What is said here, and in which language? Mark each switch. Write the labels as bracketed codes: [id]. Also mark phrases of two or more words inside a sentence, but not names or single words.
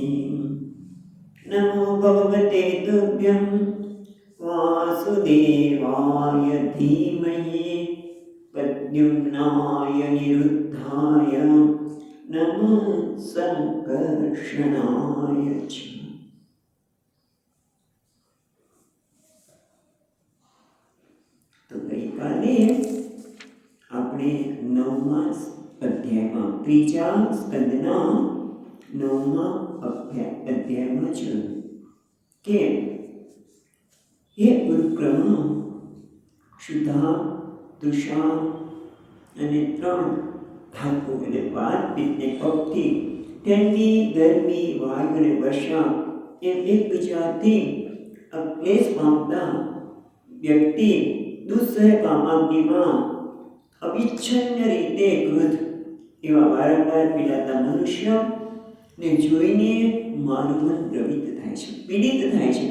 [sa] नमो भगवते तुभ्यं वासुदेवाय धीमहि प्रद्युम्नाय निरुद्धाय नमः संकर्षणाय च। [gu] તો ગઈકાલે આપણે નવમા અધ્યાયમાં ત્રીજા સ્કંદના નવમા અધ્યાયમાં જોયું કે એ ઉપક્રમ ક્ષુધા તૃષા અને ત્રણ ધાતુ એટલે વાત પિત્તને કપથી ઠંડી ગરમી વાયુ અને વર્ષા એમ એકબીજાથી ક્લેશ પામતા વ્યક્તિ દુઃસહ કામાગ્નિમાં અવિચ્છિન્ન રીતે ક્રોધ એવા વારંવાર પીડાતા મનુષ્યને જોઈને મારું મન દ્રવિત થાય છે, પીડિત થાય છે.